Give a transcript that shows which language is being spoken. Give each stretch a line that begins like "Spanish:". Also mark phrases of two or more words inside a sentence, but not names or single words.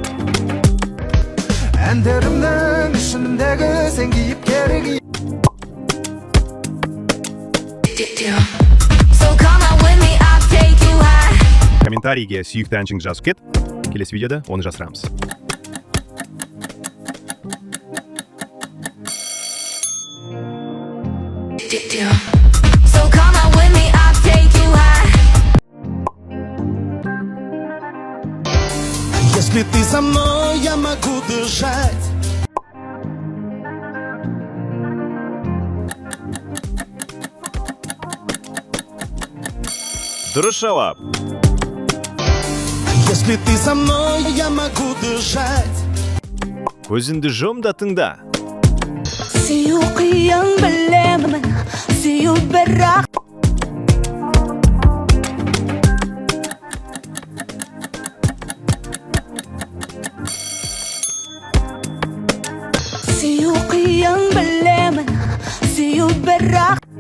Kazakh: Әндерімнің ішіндегі сен кейіпкері. Комментарийге сүйікті әншіңді жазып кет. Келесі видеода оны жасырамыз.
Russian: Если ты со мной, я могу дышать.
Kazakh: Дұрыс жауап.
Russian: Если ты со мной, я могу дышать.
Kazakh: Көзіңді жұм да тыңда. Сүю қиын білемін, сүю бірақ. Сүю қиын білемін, сүю бірақ.